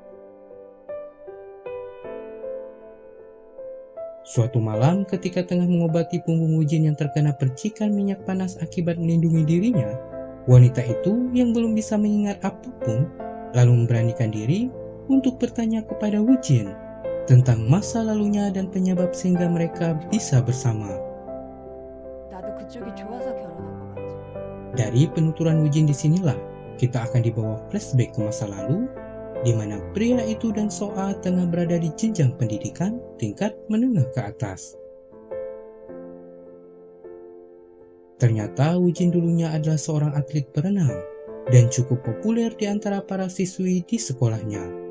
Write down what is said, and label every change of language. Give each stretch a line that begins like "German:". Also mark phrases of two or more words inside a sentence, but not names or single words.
Indonesian: Suatu malam ketika tengah mengobati punggung Wujin yang terkena percikan minyak panas akibat melindungi dirinya, wanita itu yang belum bisa mengingat apapun lalu memberanikan diri untuk bertanya kepada Wujin tentang masa lalunya dan penyebab sehingga mereka bisa bersama.
Korean: 나도 그쪽이 좋아서 결혼한 거 맞지?
Indonesian: Dari penuturan Wujin disinilah kita akan dibawa flashback ke masa lalu di mana pria itu dan Soa tengah berada di jenjang pendidikan tingkat menengah ke atas. Ternyata Wujin dulunya adalah seorang atlet berenang dan cukup populer di antara para siswi di sekolahnya.